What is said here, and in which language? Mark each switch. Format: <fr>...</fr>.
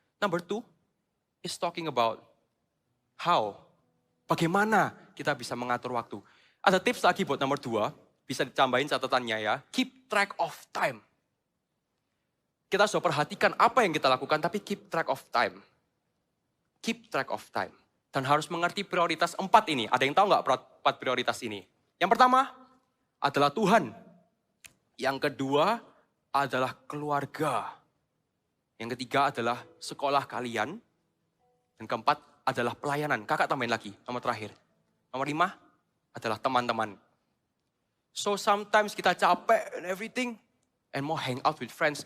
<en>Number 2 is talking about how.</en> <id>Bagaimana kita bisa mengatur waktu. Ada tips lagi buat nomor 2, bisa ditambahin catatannya ya.</id> <en>Keep track of time.</en> <id>Kita sudah perhatikan apa yang kita lakukan, tapi</id> <en>keep track of time. Keep track of time.</en> <id>Dan harus mengerti prioritas 4 ini. Ada yang tahu nggak 4 prioritas ini? Yang pertama adalah Tuhan. Yang kedua adalah keluarga. Yang ketiga adalah sekolah kalian. Dan keempat adalah pelayanan. Kakak tambahin lagi, nomor terakhir. Nomor 5 adalah teman-teman.</id> <en>So sometimes</en> <id>kita capek</id> <en>and everything. And</en> <id>mau</id> <en>hang out with friends.</en>